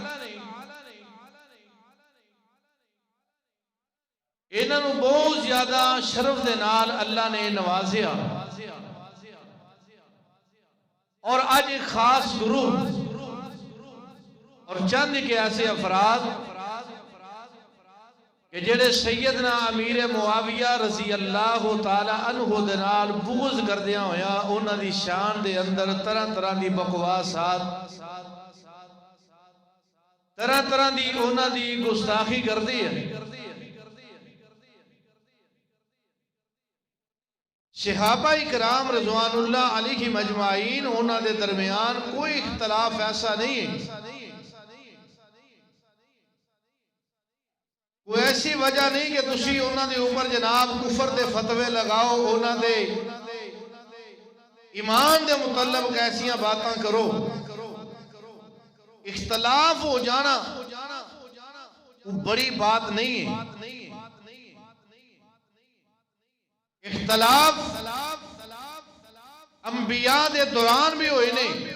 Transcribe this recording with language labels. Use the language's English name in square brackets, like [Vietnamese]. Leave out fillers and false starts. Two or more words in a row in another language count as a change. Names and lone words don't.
[Punjabi] انہوں بہت زیادہ شرف دے نال اللہ نے نوازیا، اور آج ایک خاص گروہ اور چند کے ایسے افراد کہ جڑے سیدنا امیر معاویہ [Arabic] رضی اللہ تعالی عنہ [Punjabi] دے نال بغض کردیاں ہویا انہاں دی شان دے اندر طرح طرح دی بکواسات، طرح طرح دی انہاں دی گستاخی کردی ہے۔ صحابہ اکرام [Arabic] رضوان اللہ علیہ مجمعین [Punjabi] انہاں دے درمیان کوئی اختلاف ایسا نہیں ہے، کوئی ایسی وجہ نہیں کہ تسی انہاں دے اوپر جناب کفر دے فتوے لگاؤ، انہاں دے ایمان دے متعلق ایسیاں باتاں کرو۔ [Urdu] اختلاف ہو جانا وہ بڑی بات نہیں ہے۔ [Punjabi] اختلاف انبیاء دے دوران بھی ہوئے نہیں۔